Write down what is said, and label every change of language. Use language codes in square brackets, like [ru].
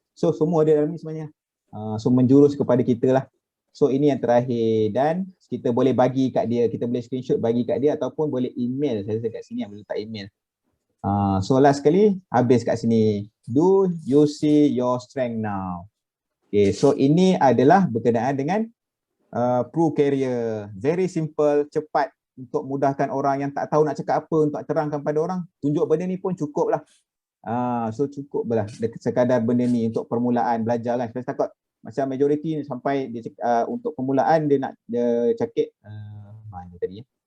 [ms] So semua ada dalam ni sebenarnya. So menjurus kepada kita lah. So ini yang terakhir dan kita boleh bagi kat dia, kita boleh screenshot bagi kat dia ataupun boleh email. Saya rasa kat sini yang boleh letak email. So last sekali habis kat sini. [en] Do you see your strength now? [ms] Okay, so ini adalah berkenaan dengan ProCareer. [en] Very simple, [ms] cepat untuk mudahkan orang yang tak tahu nak cakap apa untuk terangkan pada orang. Tunjuk benda ni pun cukup lah. So cukup lah sekadar benda ni untuk permulaan belajar lah. Saya takut macam majoriti ni sampai dia untuk permulaan dia nak dia cakap mana tadi ya?